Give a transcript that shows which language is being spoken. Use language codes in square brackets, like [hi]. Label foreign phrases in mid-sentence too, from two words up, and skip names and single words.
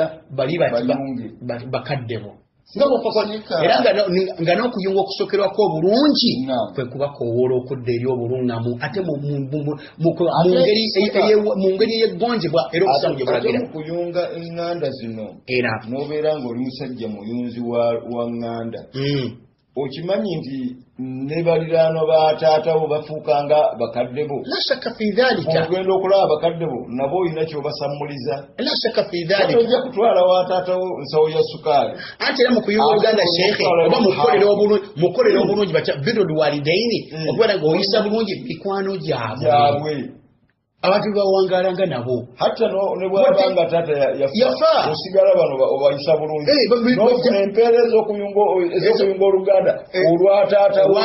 [lg] bali bakaddebo era nga n'okuyunga okusokerwako obulungi kwe kuba koowoola okudda eri obulungamu ate mu ngeri eyeggonjebwa era okusamu gye bulagira mu kuyunga eŋŋanda zino era n'obeera ng'oli musajja muyunzi wa ŋŋanda okimanyi nti ne baliraano ba taatawo bafuukanga bakadde bo [ar] لا شك في ذلك [lg] ogenda okulaba bakadde bo nabo olina kyobasammuliza [ar] لا شك في ذلك [lg] ojja kutwala wa taatawo nsawo ya sukaali anti era mu kuyunga oluganda sheekhe oba mukolera obulungi batya [ar] بر الوالدين [lg] okubeera ng'oyisa bulungi mikwano gyabwe abantu bawangalanga nabo hatta ne bwabanga tata yafa osigala bano obayisa bulungi nofuna empeera ez'okuyunga oluganda olwataatawo